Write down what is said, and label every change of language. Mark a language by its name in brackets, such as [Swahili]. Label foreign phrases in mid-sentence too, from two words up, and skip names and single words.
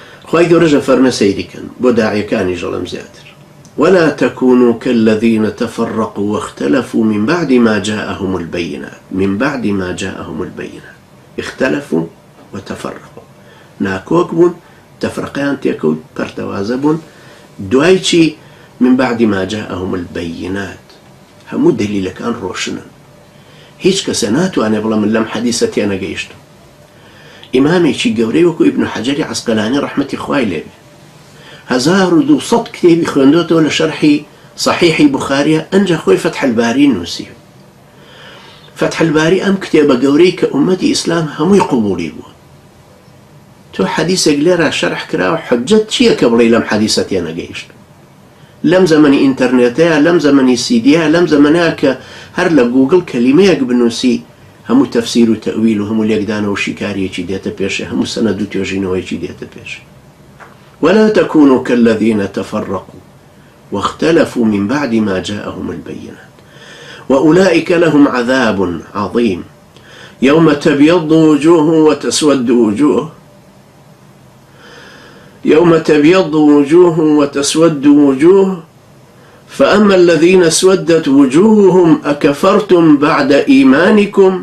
[Central Kurdish] خواهي گەورەژە فەرمە سەیریکەن بۆ داعیەکانی ژەڵەم زیاتر. [Arabic] ولا تكونوا كالذين تفرقوا واختلفوا من بعد ما جاءهم البينات. من بعد ما جاءهم البينات اختلفوا وتفرقوا، [Central Kurdish] ناكۆک بوون، تەفرەقەیان تێکەوت، پەرتەوازە بوون، دوای چی؟ [Arabic] من بعد ما جاءهم البينات، [Central Kurdish] هەموو دەلیلەکان ڕۆشنن، هیچ کەسە ناتوانێ بڵێ من لەم حەدیسە تێنەگەیشتم. ئیمامێکی گەورەی وەکو ئیبن حەجەری عەسقەلانی ڕەحمەتی خوای لێ بێ 1200 کتێبی خوێندۆتەوە لە شەرحی صحیحی بوخاریە، ئەنجا خۆی فەتح الباری نووسی. فەتح الباری ئەم کتێبە گەورەی کە ئومەتی ئیسلام هەمووی قبوڵی بووە. تۆ حەدیسێک لێرە شەرح کراوە، حجەت چییە کە بڵێ لەم حەدیسە تێنەگەیشت؟ لەم زەمەنی ئینتەرنێتەیە، لەم زەمەنی سیدیە، لەم زەمەنەیە کە هەر لە گوگڵ کەلیمەیەک بنووسی هەموو تەفسیر و تەویل و هەموو لێکدانە و شیکاریەکی دێتە پێشێ، هەموو سەنەد و توێژینەوەیکی دێتە پێش. [Arabic] ولا تكونوا كالذين تفرقوا واختلفوا من بعد ما جاءهم البينات وأولئك لهم عذاب عظيم يوم تبيض وجوه وتسود وجوه يوم تبيض وجوه وتسود وجوه فأما الذين اسودت وجوههم أكفرتم بعد إيمانكم.